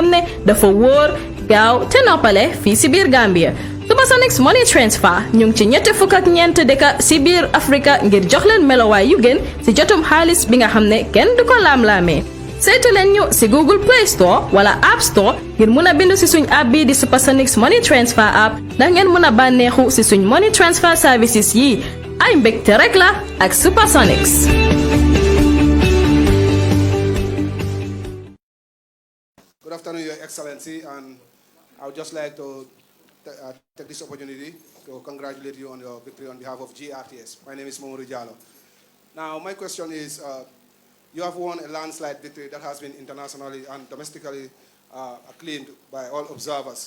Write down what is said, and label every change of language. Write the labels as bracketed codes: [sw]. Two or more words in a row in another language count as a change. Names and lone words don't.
[wo] ne dafa wóor gaaw te noppale fii ci biir Gambia Supersonics Money Transfer ñu ngi ci ñetti fukk ak ñeent dëkk ci biir Afrika ngir jox leen melowaay yu gën ci jotum xaalis bi nga xam ne kenn du ko laam-laamee saytu leen ñu ci Google Play Store wala App Store ngir mun a bindu ci suñ app bi di Supersonics Money Transfer app ndax ngeen mun a bànneexu ci suñ [en] money transfer services [wo] yi ay mbégte rek la ak Supersonics. [en] Good afternoon, Your Excellency, and I would just like to take this opportunity to congratulate you on your victory on behalf of GRTS. My name is Mamoudou Diallo. Now, my question is, you have won a landslide victory that has been internationally and domestically acclaimed by all observers.